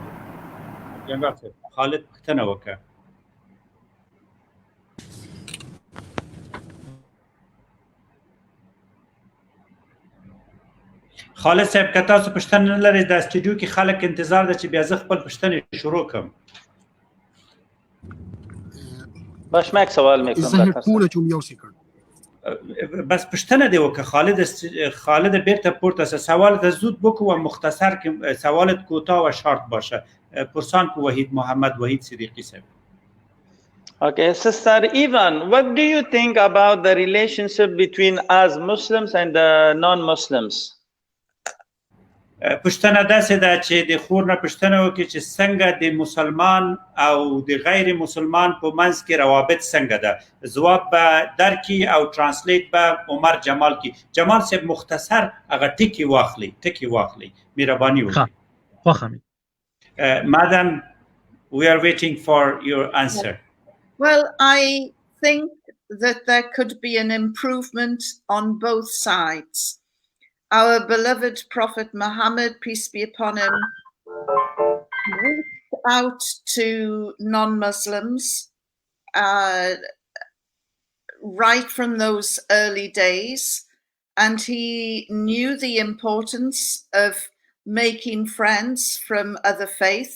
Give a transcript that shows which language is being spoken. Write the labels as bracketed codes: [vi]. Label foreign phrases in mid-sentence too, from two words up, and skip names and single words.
[ps] خالد پوښتنه وکړه. خالد صاحب که تاسو پوښتنه نه لرئ د سټوډیو کې خلک انتظار ده چې بیا زه خپل پوښتنې شروع کړم. [fa] باش ماک سوال میکنم [ps] بس پوښتنه دی وکړه خالد بیرته پورته شه. [fa] سوال ته زود بکو و مختصر که سوالت کوتاه و شارت باشه. پرسان کو وحید محمد وحید صدیقی صاحب. [en] Okay, Sister Ivan, what do you think about the relationship between us Muslims and the non-Muslims? [ps] پوښتنه داسې ده چې د خور نه پوښتنه وکړي چې څنګه د مسلمان او د غیر مسلمان په منځ کې روابط څنګه ده. ځواب به درکړي او ترانسلیټ به عمر جمال کړي. جمال صاحب مختصر هغه ټکي واخلي مهرباني وکړي. [en] Madam, we are waiting for your answer. Well, I think that there could be an improvement on both sides. Our beloved Prophet Muhammad, peace be upon him, reached out to non-Muslims right from those early days, and he knew the importance of making friends from other faiths.